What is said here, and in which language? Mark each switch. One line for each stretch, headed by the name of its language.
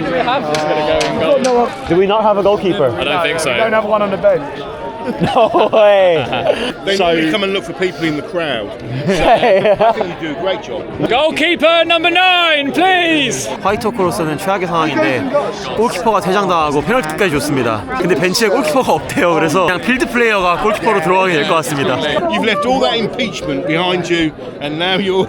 English: have is going to go in goal. Do we not have a goalkeeper? I don't think so. Don't have one on the bench. No way. They normally come and look for people in the crowd. I think you do a great job. Goalkeeper number 9, please.
Korean: 화이토크로서는 최악의 상황인데 골키퍼가 퇴장당하고 페널티까지 줬습니다. 근데 벤치에 골키퍼가 없대요. 그래서 그냥 필드 플레이어가 골키퍼로 들어가게 될 것 같습니다.
English: You've left all that impeachment behind you, and now you're.